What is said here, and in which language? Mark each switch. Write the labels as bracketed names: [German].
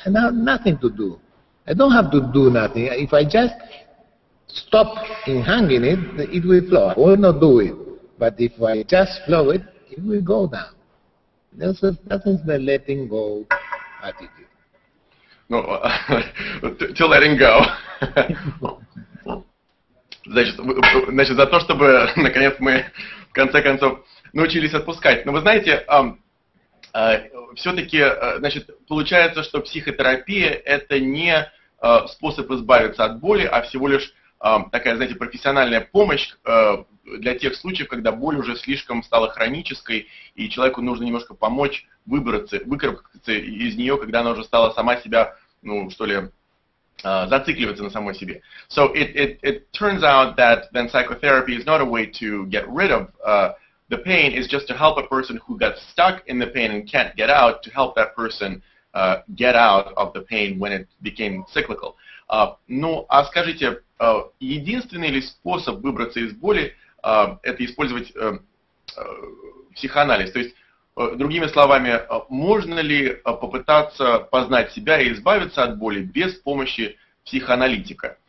[English] I have nothing to do. I don't have to do nothing. If I just stop in hanging it, it will flow. I will not do it. But if I just flow it, it will go down. That is the letting go attitude. Ну, to letting go. [Russian] Значит, за то, чтобы, наконец, мы, в конце концов, научились отпускать. Но вы знаете, все-таки, значит, получается, что психотерапия – это не способ избавиться от боли, а всего лишь такая, знаете, профессиональная помощь для тех случаев, когда боль уже слишком стала хронической, и человеку нужно немножко помочь выкарабкаться из нее, когда она уже стала сама себя, зацикливаться на самой себе. [English] So it turns out that then psychotherapy is not a way to get rid of the pain, it's just to help a person who got stuck in the pain and can't get out, to help that person get out of the pain when it became cyclical. [Russian] Ну, а скажите, единственный ли способ выбраться из боли это использовать психоанализ? То есть, другими словами, можно ли попытаться познать себя и избавиться от боли без помощи психоаналитика?